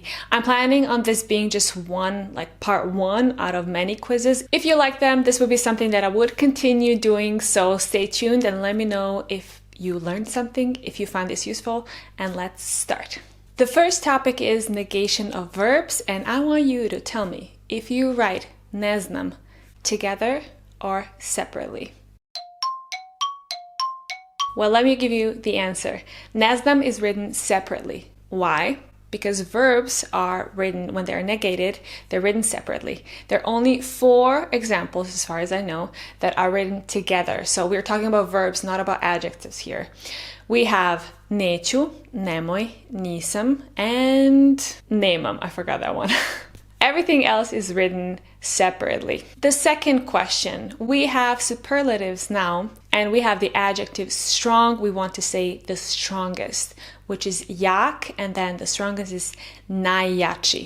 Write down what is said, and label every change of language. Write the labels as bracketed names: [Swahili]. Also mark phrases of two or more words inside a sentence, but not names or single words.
[English] I'm planning on this being just one, like part one out of many quizzes. If you like them, this would be something that I would continue doing, so stay tuned and let me know if you learned something, if you found this useful, and let's start. The first topic is negation of verbs, and I want you to tell me if you write [Serbian] ne znam [English] together or separately. Well, let me give you the answer. [Serbian] Ne znam [English] is written separately. Why? Because verbs are written, when they're negated, they're written separately. There are only 4 examples, as far as I know, that are written together. So we're talking about verbs, not about adjectives here. We have neću, nemoj, nisam, and nemam. I forgot that one. Everything else is written separately. The second question, we have superlatives now, and we have the adjective strong. We want to say the strongest, which is jak, and then the strongest is najjači.